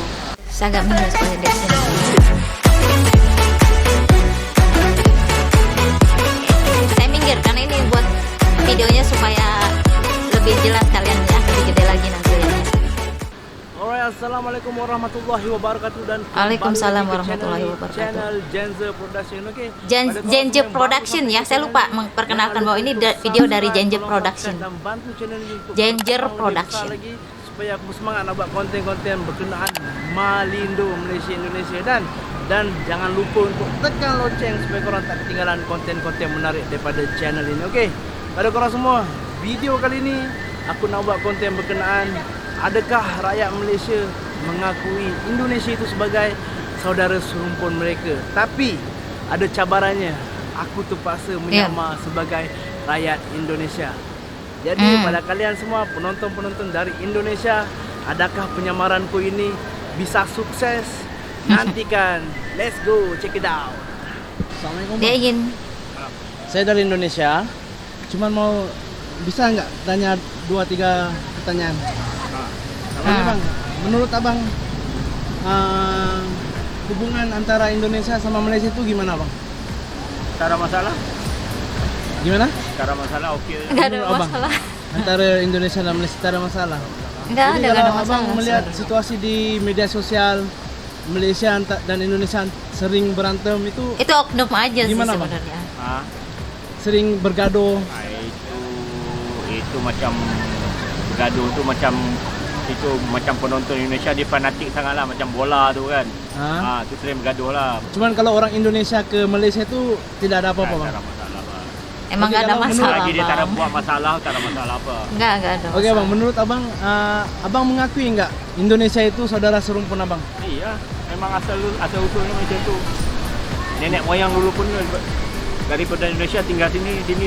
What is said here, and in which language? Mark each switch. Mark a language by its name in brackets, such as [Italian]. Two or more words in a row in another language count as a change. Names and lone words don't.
[Indonesian] Saya agak minus pada dari sini. Saya minggir karena ini buat videonya supaya lebih jelas kalian ya, lebih gede lagi nanti ya. [Arabic] Alright, السلام عليكم ورحمة الله وبركاته, dan وعليكم السلام ورحمة الله وبركاته. [Indonesian] Channel Genzer Production, oke? Genzer Production ya, saya lupa memperkenalkan bahwa ini video dari Genzer Production. Dan bantu channel ini untuk Genzer berkembang Production. [Malay] lebih besar lagi, supaya aku semangat nak buat konten-konten berkenaan Malindo Malaysia Indonesia, dan jangan lupa untuk tekan lonceng supaya korang tak ketinggalan konten-konten menarik daripada channel ini, oke? Pada korang semua, video kali ini aku nak buat konten berkenaan adakah rakyat Malaysia mengakui Indonesia itu sebagai saudara serumpun mereka. Tapi ada cabarannya, aku terpaksa menyamar sebagai rakyat Indonesia. Jadi pada kalian semua penonton-penonton dari Indonesia, adakah penyamaranku ini [Indonesian] bisa sukses? [Malay] Nantikan. [English] Let's go, check it out. [Arabic] السلام عليكم. [Indonesian] Dia ingin Saya dari Indonesia. Cuman mau bisa nggak tanya 2-3 pertanyaan? Bang, menurut abang hubungan antara Indonesia sama Malaysia itu gimana, bang? [Malay] Tak ada masalah? [Indonesian] Gimana? [Malay] Tak ada masalah, oke. [Indonesian] nggak ada Menurut abang, masalah. [Malay] antara Indonesia dan Malaysia tak ada masalah. [Indonesian] Nggak Jadi ada kalau masalah. abang melihat situasi di media sosial, Malaysia dan Indonesia sering berantem itu oknum aja sih Gimana, Bang? sebenarnya. [Malay] sering bergaduh. Itu macam gaduh tu macam penonton Indonesia dia fanatik sangatlah, macam bola tu kan. Tu sering bergaduh lah. Cuman kalau orang Indonesia ke Malaysia itu tidak ada apa-apa, bang. Tak ada masalah, Bang. [Indonesian] Emang nggak ada kalau masalah, [Malay] Lagi dia tak ada [Indonesian] Bang. [Malay] buat masalah, tak ada masalah apa. [Indonesian] Nggak ada masalah. Oke, bang, menurut abang, abang mengakui nggak Indonesia itu saudara serumpun abang? [Malay] Iya, memang asal usulnya macam tu. Nenek moyang dulu pun daripada Indonesia tinggal sini.